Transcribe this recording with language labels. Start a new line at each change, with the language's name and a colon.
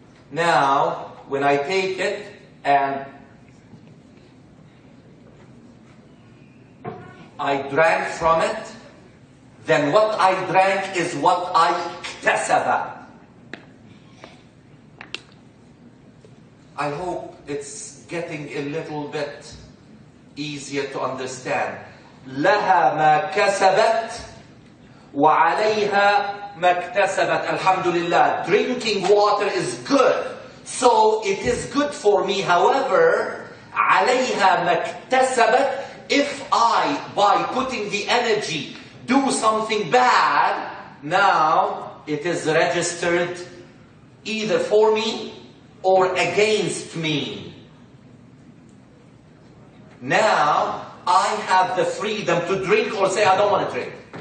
English: Now, when I take it and I drank from it, then what I drank is what I iktasaba. I hope it's getting a little bit easier to understand.
Arabic: لها ما كسبت وعليها ما اكتسبت.
English: Alhamdulillah, drinking water is good. So it is good for me. However,
Arabic: عليها ما اكتسبت.
English: If I, by putting the energy, do something bad, now it is registered either for me or against me. Now, I have the freedom to drink or say I don't want to drink.